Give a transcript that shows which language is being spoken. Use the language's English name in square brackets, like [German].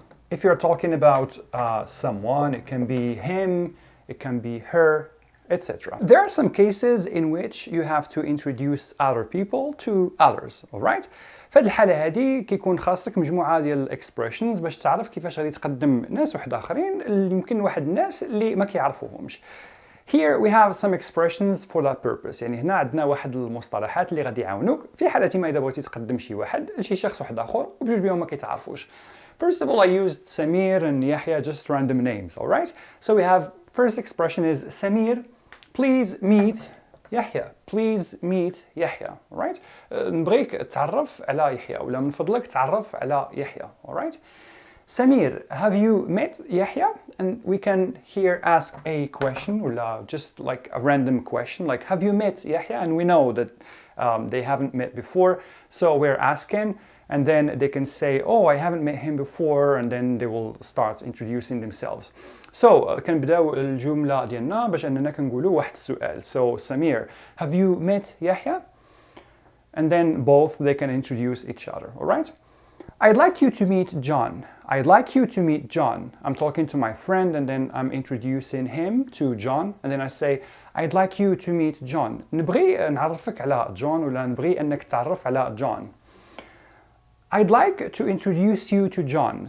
[English] If you're talking about someone, it can be him, it can be her, etc. There are some cases in which you have to introduce other people to others, alright? [Arabic] في هذه الحالة هذه كيكون خاصك مجموعة ديال الاكسبريشنز باش تعرف كيفاش غادي تقدم ناس واحد آخرين اللي يمكن واحد الناس اللي ما كيعرفوهمش. [English] Here we have some expressions for that purpose. [Arabic] يعني هنا عندنا واحد المصطلحات اللي غادي يعاونوك في حالة ما إذا بغيتي تقدم شي واحد لشي شخص واحد آخر وبجوج بيهم ما كيتعرفوش. [English] First of all, I used Samir and Yahya, just random names, alright? So we have, first expression is Samir, please meet Yahya. Please meet Yahya, alright? [Arabic] نبغيك تعرف على يحيى ولا من فضلك تعرف على يحيى, alright? [English] Samir, have you met Yahya? And we can here ask a question or just like a random question like have you met Yahya? And we know that they haven't met before, so we're asking and then they can say oh I haven't met him before and then they will start introducing themselves. [Arabic] So كنبداو الجملة ديالنا باش أننا كنقولوا واحد السؤال. [English] So Samir, have you met Yahya? And then both they can introduce each other, alright? I'd like you to meet John. I'd like you to meet John. I'm talking to my friend and then I'm introducing him to John and then I say I'd like you to meet John. [Arabic] نبغي نعرفك على جون ولا نبغي أنك تعرف على جون. [English] I'd like to introduce you to John.